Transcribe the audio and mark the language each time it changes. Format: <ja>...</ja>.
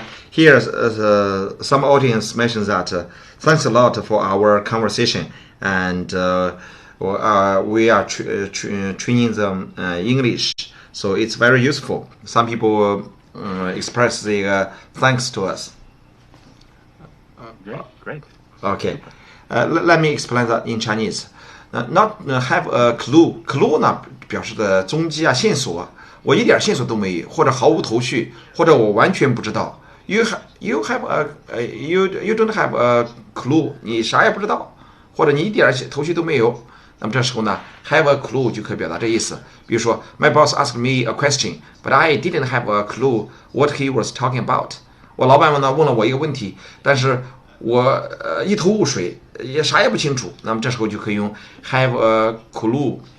<en>Here, some audience mentions that thanks a lot for our conversation, and we are training them English, so it's very useful. Some people express the thanks to us. Great. Okay, let me explain that in Chinese. Not have a clue.</en> <zh>Clue 呢表示的踪迹啊、线索，我一点线索都没有，或者毫无头绪，或者我完全不知道。</zh> <en>You don't have a clue.</en> <zh>你啥也不知道，或者你一点头绪都没有。那么这时候呢 ，have a clue 就可以表达这意思。比如说</zh> <en>，My boss asked me a question, but I didn't have a clue what he was talking about.</en> <zh>我老板呢问了我一个问题，但是我一头雾水，也啥也不清楚。那么这时候就可以用 have a clue.</zh>